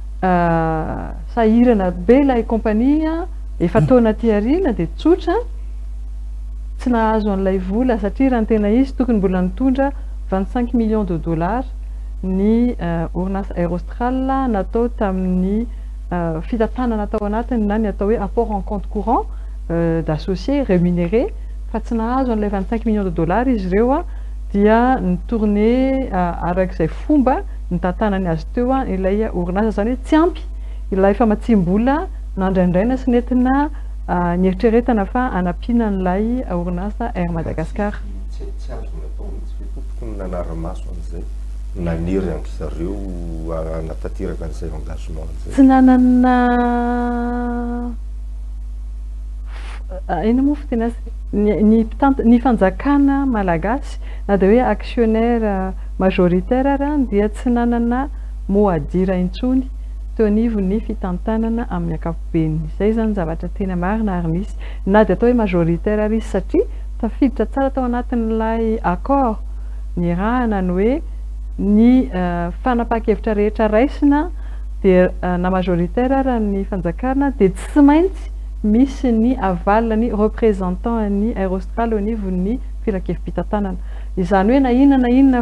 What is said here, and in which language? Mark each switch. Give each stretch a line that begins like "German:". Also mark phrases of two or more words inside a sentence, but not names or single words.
Malagasy: sahirana be ilay kompania efa taona ty ariana dia tsotra tsy nahazo an'ilay vola satria raha ny tena izy tokony mbola nitondra 25
French: millions de dollars
Malagasy: ny orinasa Air Austral natao tamin'ny fitantanana tao anatiny na ny atao hoe
French: apport en compte courant d'associés rémunérés
Malagasy: fa tsy nahazo an'ilay 25
French: millions de dollars
Malagasy: izy ireo dia nitourné arak'izay fomba nitantanany azy teo ilay orinasa zany hoe tsy ampy ilay famatsim-bola nandraindraina sy nentina nieritreretana fa anampiana an'ilay orinasa Air Madagascar tsy azo natao mihitsy fa tokony nanara-maso an'izay naniry andry zareo natatiraka an'izay engagement an'izay tsy nanana ino moa fiteny azy ny fanjakana malagasy na dia hoe
French: actionnaire majoritaire
Malagasy: ary dia tsy nanana
French: mot à dire
Malagasy: intsony teo anivon'ny fitantanana amin'ny ankapobeny izay zany zavatra tena marina ary misy na dia atao hoe majoritaire ary izy satria tafiditra tsara tao anatin'ilay accord ny rahana ny hoe ny fanapaka-hevitra rehetra raisina dia na majoritaire ary ny fanjakana dia tsy maintsy misy ny avalany représentant ny Air Austral ao anivon'ny filan-kevim-pitantanana izany hoe na inona